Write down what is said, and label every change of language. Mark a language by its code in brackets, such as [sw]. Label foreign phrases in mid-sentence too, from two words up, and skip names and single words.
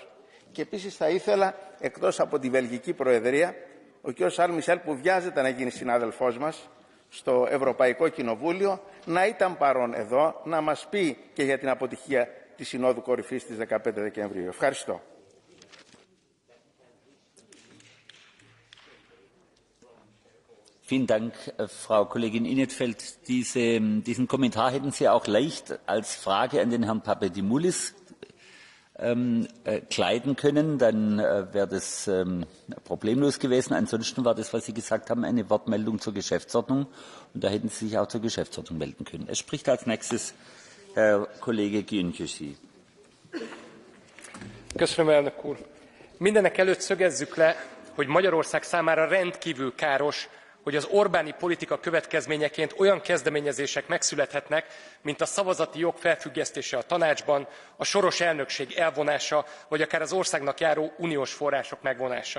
[el] Και επίσης θα ήθελα, εκτός από τη Βελγική Προεδρία, ο κ. Σαρλ Μισελ, που βιάζεται να γίνει συνάδελφός μας στο Ευρωπαϊκό Κοινοβούλιο, να ήταν παρόν εδώ, να μας πει και για την αποτυχία της Συνόδου Κορυφής της 15 Δεκεμβρίου. Ευχαριστώ. [de] Vielen Dank, Frau Kollegin Inetfeld. Diesen Kommentar hätten Sie auch leicht als Frage an den Herrn Papadimoulis kleiden können, dann wäre das problemlos gewesen. Ansonsten war das, was Sie gesagt haben, eine Wortmeldung zur Geschäftsordnung und da hätten Sie sich auch zur Geschäftsordnung melden können. Es spricht als nächstes Herr Kollege Gyöngyösi. [hu] Köszönöm, elnök úr. Mindenekelőtt szögezzük le, hogy Magyarország számára rendkívül káros, hogy az Orbáni politika következményeként olyan kezdeményezések megszülethetnek, mint a szavazati jog felfüggesztése a tanácsban, a soros elnökség elvonása, vagy akár az országnak járó uniós források megvonása.